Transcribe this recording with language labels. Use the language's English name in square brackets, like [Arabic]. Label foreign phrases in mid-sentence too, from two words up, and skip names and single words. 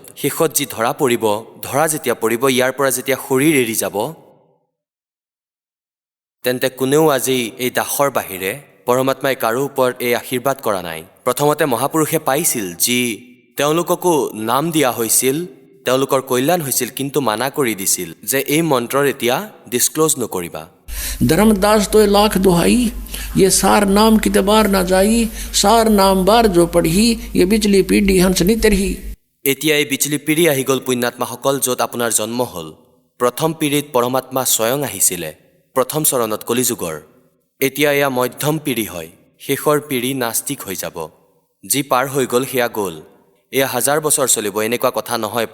[Assamese] শেষত যি ধৰা যেতিয়া পৰিব, ইয়াৰ পৰা যেতিয়া শৰীৰ এৰি যাব, তেন্তে কোনেও আজি এই দাসৰ বাহিৰে পৰমাত্মাই কাৰো ওপৰত এই আশীৰ্বাদ কৰা নাই। প্ৰথমতে মহাপুৰুষে পাইছিল, যি তেওঁলোককো নাম দিয়া হৈছিল, তেওঁলোকৰ কল্যাণ হৈছিল, কিন্তু মানা কৰি দিছিল যে এই মন্ত্ৰৰ এতিয়া ডিছক্ল'জ নকৰিবা। [Hindi] धर्मदास तो लाख दुहाई, ये सार नाम कितबार ना जाई, सार नाम बार जो पढ़ी, ये बिचली पीढ़ी हंस नितरही। [Assamese] এতিয়া এই বিচলি পিঢ়ি আহি গ'ল পুণ্যাত্মাসকল, য'ত আপোনাৰ জন্ম হ'ল। প্ৰথম পিঢ়িত পৰমাত্মা স্বয়ং আহিছিলে, প্ৰথম চৰণত কলিযুগৰ। এতিয়া এয়া মধ্যম পিঢ়ি হয়, শেষৰ পিঢ়ি নাস্তিক হৈ যাব। যি পাৰ হৈ গ'ল সেয়া গ'ল। এয়া 1000 বছৰ চলিব, এনেকুৱা কথা নহয়।